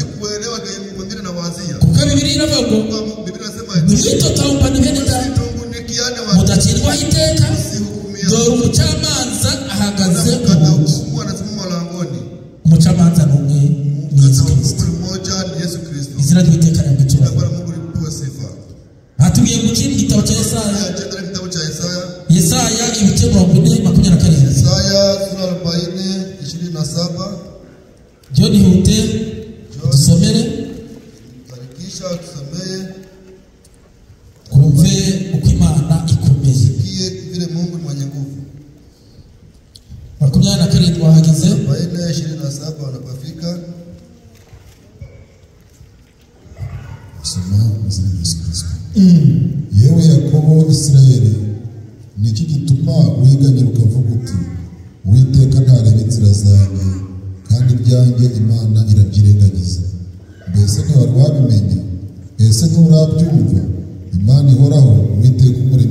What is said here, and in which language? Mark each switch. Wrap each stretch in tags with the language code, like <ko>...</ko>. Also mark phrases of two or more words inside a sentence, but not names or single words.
<rw>kuko Bibiliya iravuga mwitotombane bene data mudacirwaho iteka dore umucamanza ahagaze umucamanza ni umwe ni Yesu Kristo izina ry'Uwiteka ryabwitubahiro hatubwiye mu kindi gitabo cya Yesaya ibice 40:27</rw> <sw>Yesaya sura 40:27</sw> <rw>John Hute tusomere karikisha tusomeye kumve uko Imana ikomeye</rw> <sw>vile Mungu ni mwenye nguvu</sw> <rw>27 wahageze 40:27</rw> <sw>wanapofika soma mzee</sw> <rw>Yesu Kristo yewe Yakobo Israeli niki gituma wiganyira ukavuga uti Uwiteka ntareba inzira zanjye kandi ibyanjye Imana irabyirengagiza mbese ntiwari wabimenye ese nturabyumva Imana ihoraho Uwiteka umuremyi</rw>